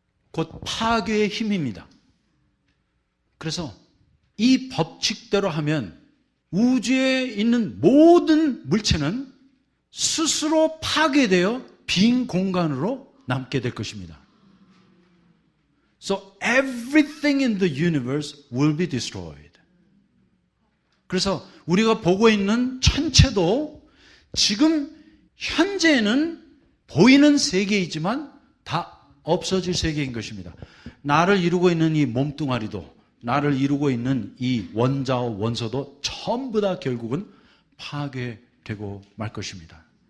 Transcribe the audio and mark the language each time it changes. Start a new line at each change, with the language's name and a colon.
Korean: 곧 파괴의 힘입니다. 그래서 이 법칙대로 하면 우주에 있는 모든 물체는 스스로 파괴되어 빈 공간으로 남게 될 것입니다.
English: So everything in the universe will be destroyed.
Korean: 그래서 우리가 보고 있는 천체도 지금 현재는 보이는 세계이지만 다 없어질 세계인 것입니다. 나를 이루고 있는 이 몸뚱아리도, 나를 이루고 있는 이 원자와 원소도 전부 다 결국은 파괴되고 말 것입니다.